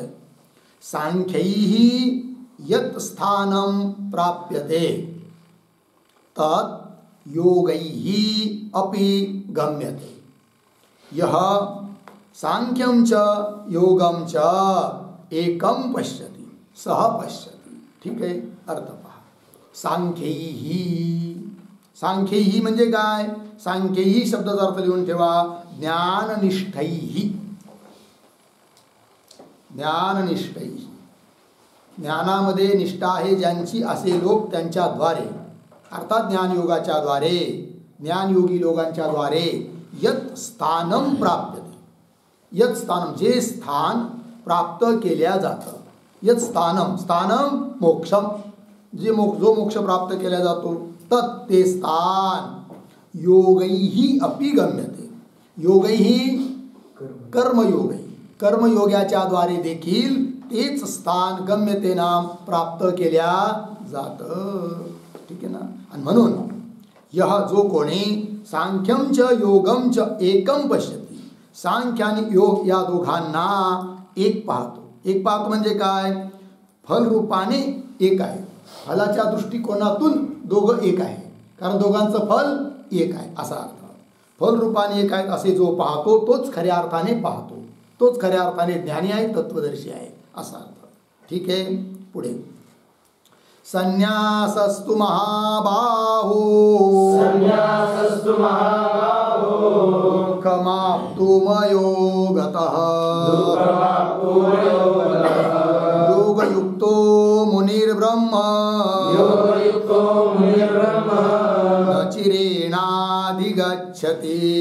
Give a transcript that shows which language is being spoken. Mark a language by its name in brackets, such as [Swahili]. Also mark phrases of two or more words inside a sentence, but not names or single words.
[Sanskrit] सांख्यैः यत् स्थानं प्राप्यते तत् योगैः अपि गम्यते यः सांख्यं च योगं च एकं पश्यति सः पश्यति. [Marathi] ठीक आहे. अर्थ पहा. सांख्यैः. सांख्यैः म्हणजे काय? सांख्यैः शब्दाचा अर्थ लिहून ठेवा. [Sanskrit] ज्ञाननिष्ठैः. ज्ञाननिष्ठैः. [Marathi] ज्ञानामध्ये निष्ठा आहे ज्यांची, असे लोक त्यांच्याद्वारे अर्थात ज्ञानयोगाच्या द्वारे, ज्ञानयोगी लोकांच्या द्वारे [Sanskrit] यत् स्थानं प्राप्यते. यत् स्थानं, [Marathi] जे स्थान प्राप्त केल्या जातं. [Sanskrit] यत् स्थानं, स्थानं मोक्षम, [Marathi] जे जो मोक्ष प्राप्त केला जातो तत् ते स्थान [Sanskrit] योगैः अपि गम्यते. [Marathi] योगैः कर्मयोगैः, कर्मयोगाच्या द्वारे देखील तेच स्थान गम्यते नाम प्राप्त केल्या जातं. ठीक आहे ना. आणि म्हणून यह जो कोणी [Sanskrit] सांख्यं च योगं च एकं पश्यति, [Marathi] सांख्य आणि योग या दोघांना एक पाहतो. एक पाहतो म्हणजे काय? फलरूपाने एक आहे. फलाच्या दृष्टिकोनातून दोघं एक आहे, कारण दोघांचं फल एक आहे असा अर्थ. फलरूपाने एक आहेत असे जो पाहतो तोच खऱ्या अर्थाने पाहतो, तोच खऱ्या अर्थाने ज्ञानी आहे, तत्वदर्शी आहे असा अर्थ. ठीक आहे. पुढे. [Sanskrit] संन्यासस्तु महाबाहो दुःखमाप्तुमयोगतः योगयुक्तो मुनिर्ब्रह्म न चिरेणाधिगच्छति.